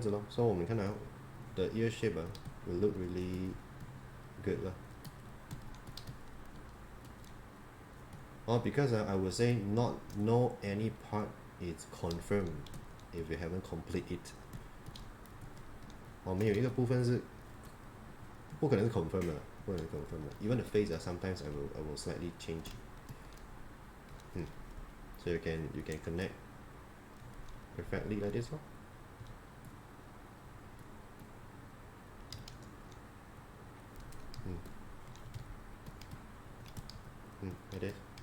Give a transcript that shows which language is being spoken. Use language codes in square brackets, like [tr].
[en] So [zh] 我们看到 [en] the ear shape will look really good because I would say no any part is confirmed if we haven't complete it. [zh] 没有一个部分是不可能是 confirm 的，不可能 confirm 的。 [en] Even the face sometimes I will slightly change. So you can connect perfectly like this like this.